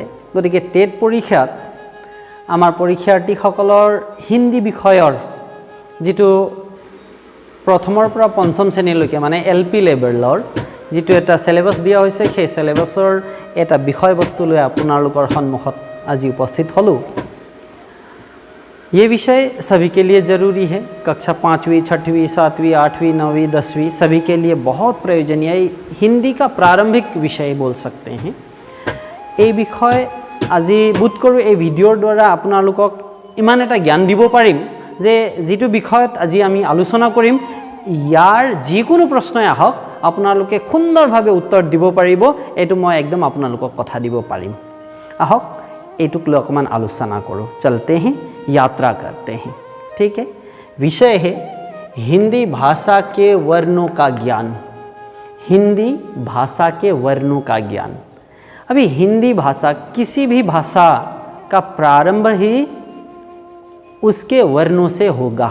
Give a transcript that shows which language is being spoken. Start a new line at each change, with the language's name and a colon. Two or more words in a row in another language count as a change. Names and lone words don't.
Assamese: গতিকে টেট পৰীক্ষাত আমাৰ পৰীক্ষাৰ্থীসকলৰ হিন্দী বিষয়ৰ যিটো প্ৰথমৰ পৰা পঞ্চম শ্ৰেণীলৈকে মানে LP লেভেলৰ যিটো এটা সিলেবাস দিয়া হৈছে, সেই সিলেবাসৰ এটা বিষয়বস্তু লৈ আপোনালোকৰ সন্মুখত আজি উপস্থিত হলোঁ।
Hindi: ये विषय सभी के लिए ज़रूरी है। कक्षा 5वीं, 6वीं, 7वीं, 8वीं, 9वीं, 10वीं सभी के लिए बहुत प्रयोजनीय हिंदी का प्रारंभिक विषय बोल सकते हैं।
Assamese: এই বিষয় আজি বোধ কৰোঁ এই ভিডিঅ'ৰ দ্বাৰা আপোনালোকক ইমান এটা জ্ঞান দিব পাৰিম যে যিটো বিষয়ত আজি আমি আলোচনা কৰিম ইয়াৰ যিকোনো প্ৰশ্নই আহক আপোনালোকে সুন্দৰভাৱে উত্তৰ দিব পাৰিব। এইটো মই একদম আপোনালোকক কথা দিব পাৰিম। আহক এইটোক লৈ অকমান আলোচনা কৰোঁ।
Hindi: चलते हैं, यात्रा करते हैं। ठीक है। विषय है हिंदी भाषा के वर्णों का ज्ञान। हिंदी भाषा के वर्णों का ज्ञान। अभी हिंदी भाषा, किसी भी भाषा का प्रारंभ ही उसके वर्णों से होगा।